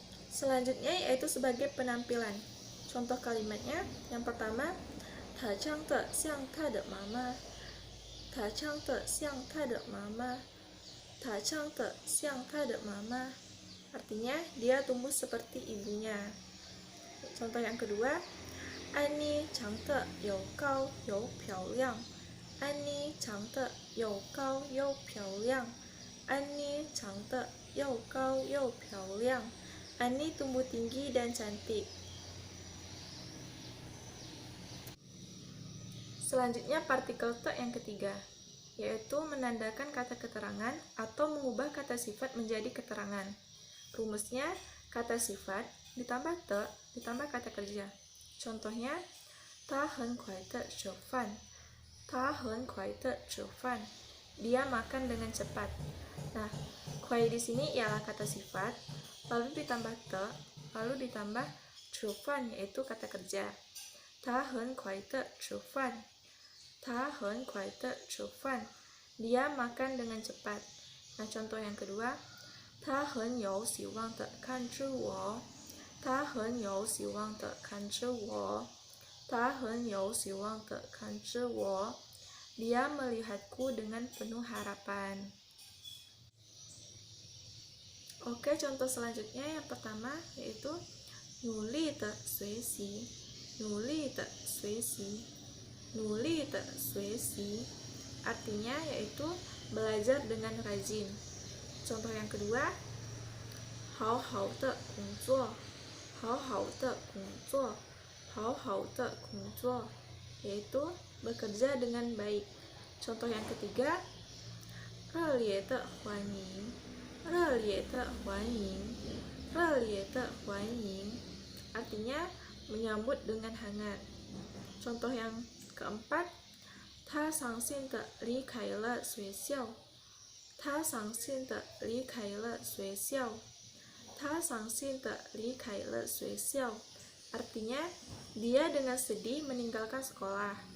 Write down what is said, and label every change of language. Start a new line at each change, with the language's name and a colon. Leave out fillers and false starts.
Indonesian: Selanjutnya yaitu sebagai penampilan. Contoh kalimatnya, yang pertama,
Chinese: 她长得像她的妈妈，她长得像她的妈妈，她长得像她的妈妈.
Indonesian: Artinya, dia tumbuh seperti ibunya. Contoh yang kedua,
Chinese: 安妮长得又高又漂亮，安妮长得又高又漂亮，安妮长得又高又漂亮.
Indonesian: Ani tumbuh tinggi dan cantik. Selanjutnya partikel te yang ketiga, yaitu menandakan kata keterangan atau mengubah kata sifat menjadi keterangan. Rumusnya, kata sifat ditambah te ditambah kata kerja. Contohnya,
Chinese: 他很快地吃饭，他很快地吃饭.
Indonesian: Dia makan dengan cepat. Nah, kuai di sini ialah kata sifat, lalu ditambah te, lalu ditambah
Chinese: 吃饭
Indonesian: yaitu kata kerja.
Chinese: 他很快地吃饭，他很快地吃饭.
Indonesian: Dia makan dengan cepat. Nah, contoh yang kedua,
Chinese: 他很有希望地看着我，他很有希望地看着我，他很有希望地看着我.
Indonesian: Dia melihatku dengan penuh harapan. Oke, contoh selanjutnya yang pertama yaitu
Chinese: 努力的学习，努力的学习，努力的学习.
Indonesian: Artinya yaitu belajar dengan rajin. Contoh yang kedua,
Chinese: 好好的工作，好好的工作，好好的工作,
Indonesian: yaitu bekerja dengan baik. Contoh yang ketiga,
Chinese: 热烈的欢迎，热烈的欢迎，热烈的欢迎.
Indonesian: Artinya menyambut dengan hangat. Contoh yang keempat,
Chinese: 他伤心地离开了学校，他伤心地离开了学校，他伤心地离开了学校.
Indonesian: Artinya dia dengan sedih meninggalkan sekolah.